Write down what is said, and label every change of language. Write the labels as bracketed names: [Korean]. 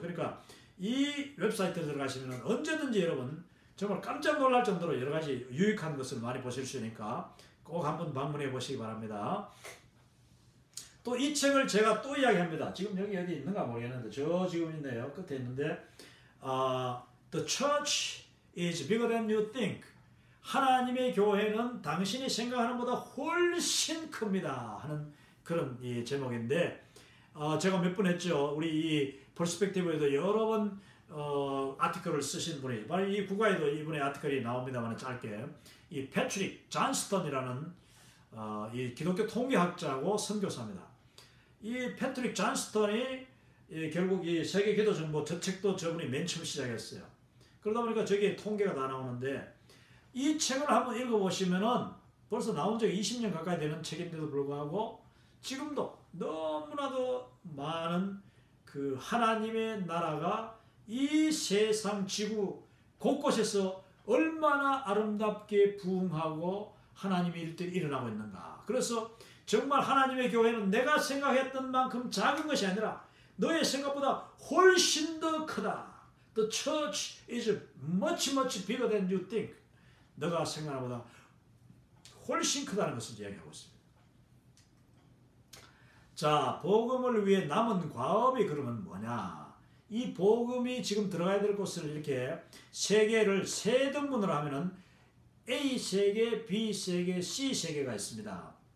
[Korean] 그러니까 이 웹사이트에 들어가시면 언제든지 여러분 정말 깜짝 놀랄 정도로 여러 가지 유익한 것을 많이 보실 수 있으니까 꼭 한번 방문해 보시기 바랍니다. 또 이 책을 제가 또 이야기합니다. 지금 여기 어디 있는가 모르겠는데 저 지금 있네요. 끝에 있는데 [English] The church is bigger than you think. [Korean] 하나님의 교회는 당신이 생각하는 것보다 훨씬 큽니다 하는 그런 이 제목인데, 제가 몇 번 했죠. 우리 이 퍼스펙티브에도 여러 번 아티클을 쓰신 분이, 바로 이 국가에도 이분의 아티클이 나옵니다만 짧게, 이 패트릭 존스턴이라는 이 기독교 통계학자고 선교사입니다. 이 패트릭 존스턴이 결국 이 세계 기도 정보 저 책도 저분이 맨 처음 시작했어요. 그러다 보니까 저기에 통계가 다 나오는데, 이 책을 한번 읽어보시면은 벌써 나온 지 20년 가까이 되는 책인데도 불구하고 지금도 너무나도 많은 그 하나님의 나라가 이 세상 지구 곳곳에서 얼마나 아름답게 부흥하고 하나님의 일들이 일어나고 있는가. 그래서 정말 하나님의 교회는 내가 생각했던 만큼 작은 것이 아니라 너의 생각보다 훨씬 더 크다. [English] The church is much bigger than you think. [Korean] 너가 생각하는 것보다 훨씬 크다는 것을 이야기하고 있습니다. 자, 복음을 위해 남은 과업이 그러면 뭐냐? 이 복음이 지금 들어가야 될 곳을 이렇게 세 개를 세 등분으로 하면은 A 세계, B 세계, C 세계가 있습니다.